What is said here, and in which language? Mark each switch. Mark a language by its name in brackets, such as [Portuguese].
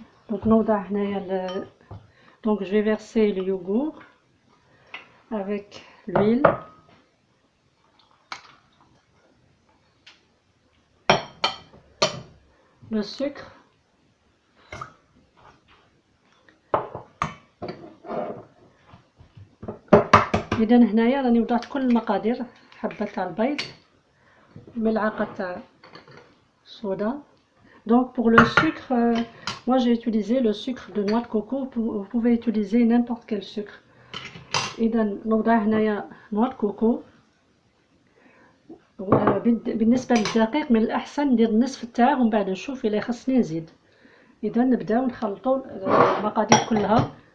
[Arabic] Donc نوضع هنايا [French] donc je vais verser le yogourt avec l'huile, le sucre, [Arabic] إذن هنايا راني وضعت كل المقادير، حبة تاع البيض، ملعقة تاع صودا. [French] Donc pour le sucre, moi j'ai utilisé le sucre de noix de coco, vous pouvez utiliser n'importe quel sucre. [Arabic] إذن نوضع هنايا نوع الكوكو. بالنسبة للدقيق من الأحسن ندير النصف تاعه ومن بعد نشوف إلا خصني نزيد. إذن نبداو نخلطوا المقادير كلها.